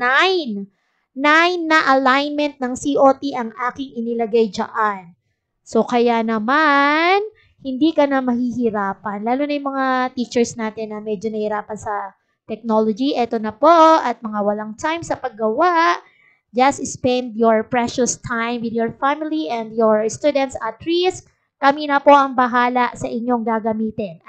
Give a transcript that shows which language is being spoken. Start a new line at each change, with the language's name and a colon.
Filipino: 9 na alignment ng COT ang aking inilagay dyan. So, kaya naman, hindi ka na mahihirapan. Lalo na yung mga teachers natin na medyo nahihirapan sa technology. Ito na po, at mga walang time sa paggawa.
English: Just spend your precious time with your family and your students at risk.
Filipino: Kami na po ang bahala sa inyong gagamitin.